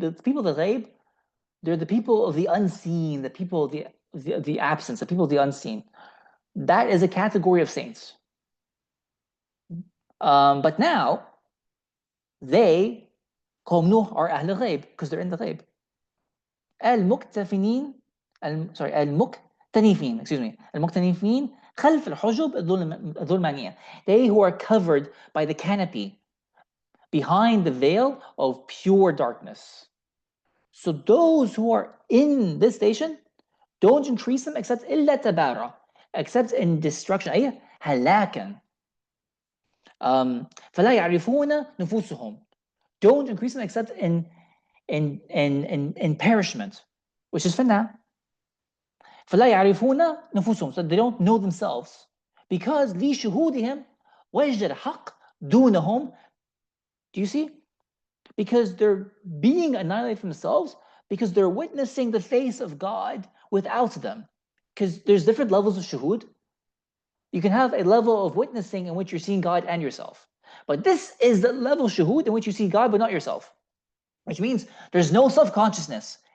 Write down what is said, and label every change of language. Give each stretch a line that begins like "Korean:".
English: The people of the ghaib, they're the people of the unseen, the people of the absence, the people of the unseen. That is a category of saints. But now they, قوم نوح, are أهل الغيب because they're in the ghaib.
Arabic: المكتفين المكتنفين, المكتنفين خلف الحجب الظلمانية.
English: They who are covered by the canopy behind the veil of pure darkness. So those who are in this station, don't increase them except
Arabic: إلا تبارا,
English: except in destruction,
Arabic: أي هلاكا. فلا يعرفون نفوسهم,
English: don't increase them except in perishment, which is finna.
Arabic: فلا يعرفون نفوسهم,
English: so they don't know themselves, because
Arabic: لشهودهم وجد الحق دونهم.
English: Do you see? Because they're being annihilated themselves, because they're witnessing the face of God without them. Because there's different levels of shuhud. You can have a level of witnessing in which you're seeing God and yourself. But this is the level of shuhud in which you see God but not yourself. Which means there's no self-consciousness.